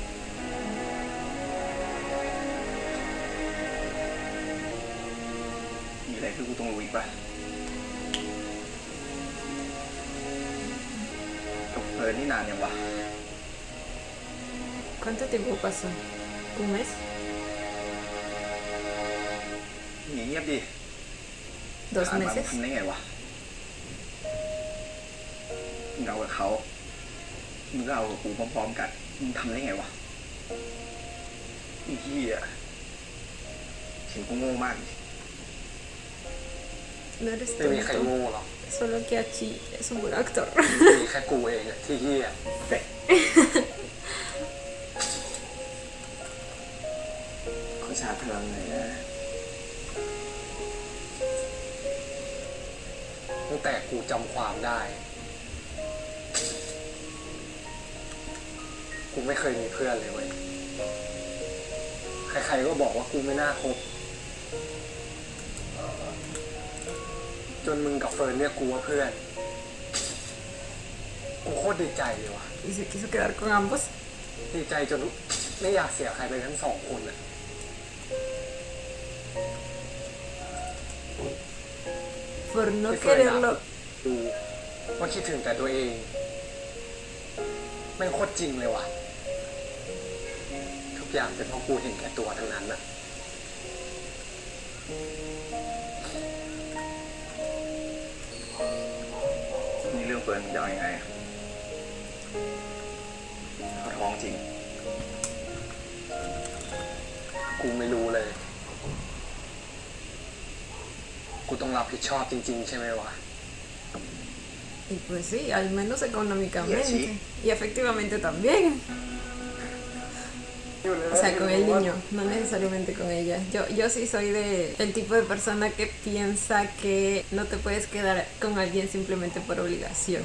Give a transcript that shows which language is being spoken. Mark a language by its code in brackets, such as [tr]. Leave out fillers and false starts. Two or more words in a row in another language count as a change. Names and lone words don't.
[es] ¿Cuánto tiempo pasó? ¿Un mes? [th] เงียบดิ [es] ¿2 meses? [th] ทำได้ไงวะมึงเอากับเขามึงก็เอากับกูพร้อมๆกันมึงทำได้ไงวะไอ้เหี้ยถึงกูโง่มาก [es] No eres [th] ไม่มีใคร [es] tonto, [th] โง่หรอก [es] solo que Hachi es un buen actor. [th] มีแค่กูเองอะที่เหี้ยขอชาร์จพลังหน่อยนะ ตั้งแต่กูจำความได้ กูไม่เคยมีเพื่อนเลยเว้ย ใครๆก็บอกว่ากูไม่น่าคบ จนมึงกับเฟิร์นเรียกกูว่าเพื่อน กูโคตรดีใจเลยว่ะ [es] Y se quiso quedar con ambos [th] ดีใจจนไม่อยากเสียใครไปทั้งสองคนอ่ะ [es] por no [th] ไม่เคยด่า [es] quererlo. [th] ดูว่าคิดถึงแต่ตัวเองแม่งโคตรจริงเลยว่ะ ทุกอย่างเป็นเพราะกูเห็นแก่ตัวทั้งนั้นอ่ะ นี่เรื่องเฟิร์นจะเอายังไงเขาท้องจริง กูไม่รู้เลย กูต้องรับผิดชอบจริงๆใช่ไหมวะ [es] Y pues sí, al menos económicamente. Y así. Y efectivamente también. O sea, con el niño, no necesariamente con ella. Yo sí soy el tipo de persona que piensa que no te puedes quedar con alguien simplemente por obligación.